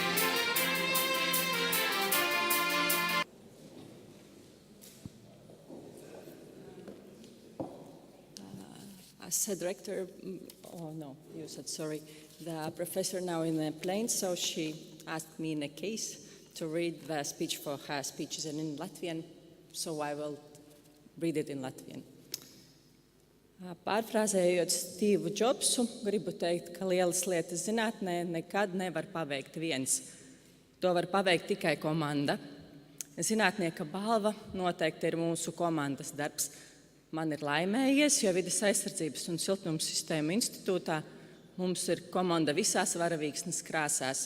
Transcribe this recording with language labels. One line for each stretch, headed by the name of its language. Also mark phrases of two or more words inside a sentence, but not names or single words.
English: As a director, oh no, you said sorry, the professor now in the plane, so she asked me in a case to read the speech for her speeches in Latvian, so I will read it in Latvian.
Latvian: Pārfrāzējot Stīvu Džobsu, gribu teikt, ka lielas lietas zinātnē nekad nevar paveikt viens. To var paveikt tikai komanda. Zinātnieka balva noteikti ir mūsu komandas darbs. Man ir laimējies, jo Vides aizsardzības un siltuma sistēmu institūtā mums ir komanda visās varavīksnes krāsās.